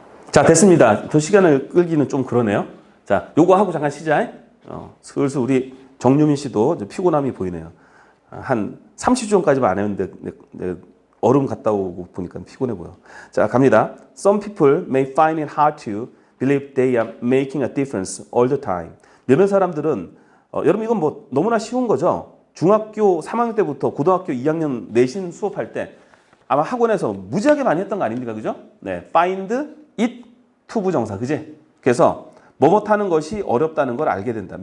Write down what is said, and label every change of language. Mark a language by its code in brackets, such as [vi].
[ko] 자, 됐습니다. 더 시간을 끌기는 좀 그러네요. 자, 요거 하고 잠깐 쉬자. 슬슬 우리 정유민 씨도 피곤함이 보이네요. 한 30초까지만 안 했는데 얼음 갔다 오고 보니까 피곤해 보여. 자, 갑니다. [en] Some people may find it hard to believe they are making a difference all the time. [ko] 몇몇 사람들은 여러분 이건 뭐 너무나 쉬운 거죠. 중학교 3학년 때부터 고등학교 2학년 내신 수업할 때 아마 학원에서 무지하게 많이 했던 거 아닙니까? 그죠? 네, [en] find it [ko] 투부정사, 그지? 그래서 뭐뭐 타는 것이 어렵다는 걸 알게 된다.